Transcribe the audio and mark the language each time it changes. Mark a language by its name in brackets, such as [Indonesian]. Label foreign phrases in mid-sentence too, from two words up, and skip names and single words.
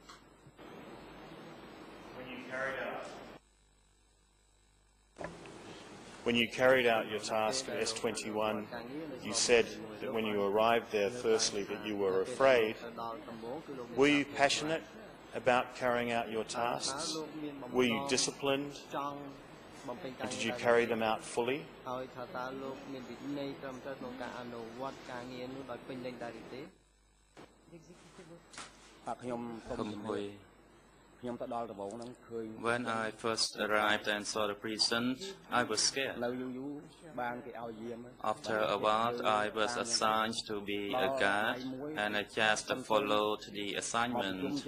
[English] When you carried out your task at S21, you said that when you arrived there, firstly, that you were afraid. Were you passionate about carrying out your tasks? Were you disciplined? And did you carry them out fully? [Khmer] ហើយថាតើលោកមានវិន័យត្រឹមត្រូវក្នុងការអនុវត្តការងារនោះដោយពេញលេញដែរឬទេ [English] When I first arrived and saw the prison, I was scared. After a while, I was assigned to be a guard, and I just followed the assignment.